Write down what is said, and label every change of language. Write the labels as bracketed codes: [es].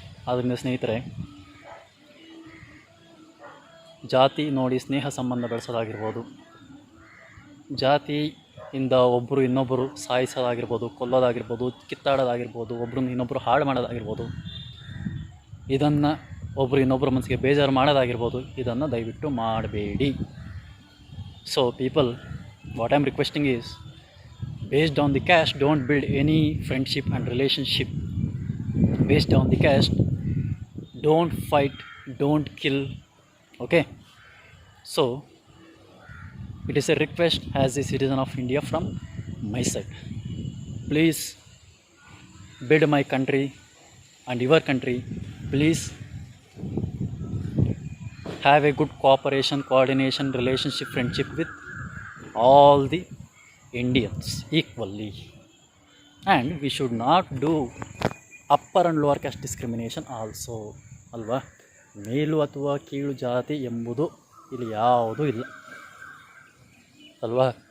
[kn] ಆದ್ದರಿಂದ ಸ್ನೇಹಿತರೆ, ಜಾತಿ ನೋಡಿ ಸ್ನೇಹ ಸಂಬಂಧ ಬೆಳೆಸೋದಾಗಿರ್ಬೋದು, ಜಾತಿಯಿಂದ ಒಬ್ಬರು ಇನ್ನೊಬ್ಬರು ಸಾಯಿಸೋದಾಗಿರ್ಬೋದು, ಕೊಲ್ಲೋದಾಗಿರ್ಬೋದು, ಕಿತ್ತಾಡೋದಾಗಿರ್ಬೋದು, ಒಬ್ಬರನ್ನ ಇನ್ನೊಬ್ಬರು ಹಾಳು ಮಾಡೋದಾಗಿರ್ಬೋದು, ಇದನ್ನು ಒಬ್ಬರು ಇನ್ನೊಬ್ಬರ ಮನಸ್ಸಿಗೆ ಬೇಜಾರು ಮಾಡೋದಾಗಿರ್ಬೋದು, ಇದನ್ನು ದಯವಿಟ್ಟು ಮಾಡಬೇಡಿ. [en] So people, what I am requesting is, based on the caste, don't build any friendship and relationship. Based on the caste, don't fight, don't kill. Okay, so it is a request as a citizen of India from my side. Please build my country and your country. Please have a good cooperation, coordination, relationship, friendship with all the Indians equally, and we should not do upper and lower caste discrimination also. [kn] ಅಲ್ವಾ? ಮೇಲು ಅಥವಾ ಕೀಳು ಜಾತಿ ಎಂಬುದು ಇಲ್ಲಿ ಯಾವುದೂ ಇಲ್ಲ ಅಲ್ವಾ?